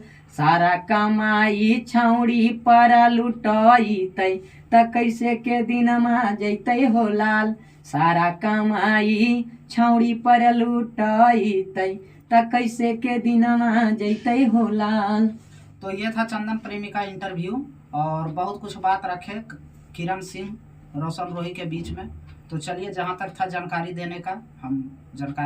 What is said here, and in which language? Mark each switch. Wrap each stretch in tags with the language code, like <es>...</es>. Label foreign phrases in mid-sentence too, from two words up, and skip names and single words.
<anp>सारा कमाई छौड़ी पर लुटैतै त कैसे के दिनमा जैतै हो लाल। सारा कमाई छौड़ी पर लुटैतै त कैसे के दिनमा जैतै हो लाल।</anp> <hi>तो ये था चंदन प्रेमी का इंटरव्यू और बहुत कुछ बात रखे किरण सिंह रोशन रोही के बीच में। तो चलिए जहाँ तक था जानकारी देने का हम जानकारी</hi>